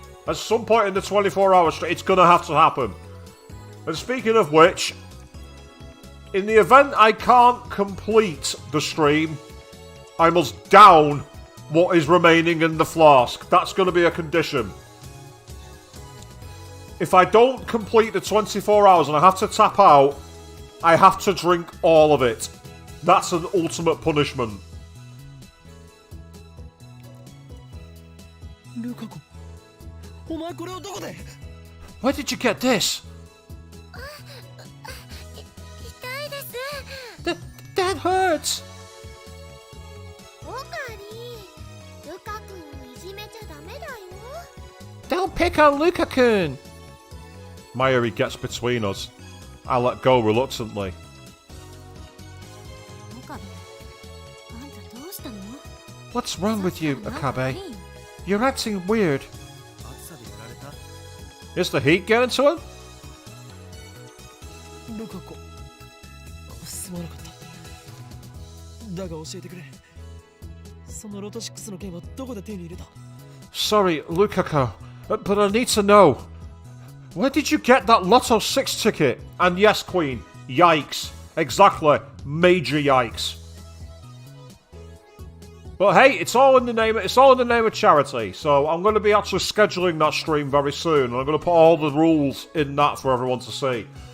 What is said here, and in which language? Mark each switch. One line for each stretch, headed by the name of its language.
English: At some point in the 24-hour stream, it's going to have to happen. And speaking of which, in the event I can't complete the stream, I must down what is remaining in the flask. That's going to be a condition. If I don't complete the 24 hours and I have to tap out, I have to drink all of it. That's an ultimate punishment.
Japanese: ルカ子お前これをどこで
English: Where did you get this?
Japanese: 痛いです。
English: That hurts.
Japanese: オカリ、ルカ君をいじめちゃダメだよ。
English: Don't pick on Luka-kun. Mayuri gets between us. I let go reluctantly.
Japanese: 岡部、あんたどうしたの？
English: What's wrong with you,
Japanese: なんか
English: Akabe?
Japanese: 変？
English: You're acting weird.
Japanese: 暑さでやられた？
English: Is the heat getting to him?
Japanese: ルカ子すまなかっただが教えてくれそのロト6の剣はどこで手に入れた
English: Sorry, Lukaku, but I need to know. Where did you get that Lotto 6 ticket? And yes, Queen, yikes. Exactly, major yikes. But hey, it's all in the name of charity. So I'm going to be actually scheduling that stream very soon, and I'm going to put all the rules in that for everyone to see.